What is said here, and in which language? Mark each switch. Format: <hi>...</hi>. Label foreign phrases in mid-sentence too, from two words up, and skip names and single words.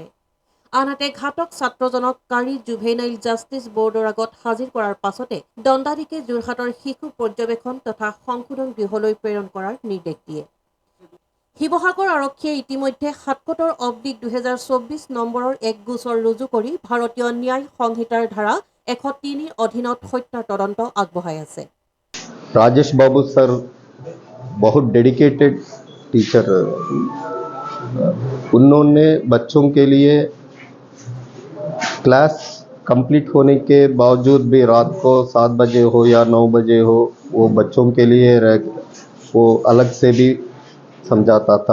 <as>আনহাতে ঘাতক ছাত্ৰজনক কাৰী জুভেনাইল জাষ্টিছ বৰ্ডৰ আগত হাজিৰ কৰাৰ পাছতে দণ্ডাধীশে যোৰহাটৰ শিশু পৰ্যবেক্ষণ তথা সংশোধন গৃহলৈ প্ৰেৰণ কৰাৰ নিৰ্দেশ দিয়ে। শিৱসাগৰ আৰক্ষীয়ে ইতিমধ্যে ৭৭/২০২৪ নম্বৰৰ এক গোচৰ ৰুজু কৰি ভাৰতীয় ন্যায় সংহিতাৰ ধাৰা 103 অধীনত হত্যাৰ তদন্ত আগবঢ়াই আছে।</as> <hi>राजेश बाबू सर बहुत</hi> <en>dedicated teacher,</en> <hi>उन्होंने बच्चों के लिए</hi> <en>class complete</en> <hi>होने के बावजूद भी रात को 7 बजे हो या 9 बजे हो वो बच्चों के लिए वो अलग से भी समझाता था।</hi>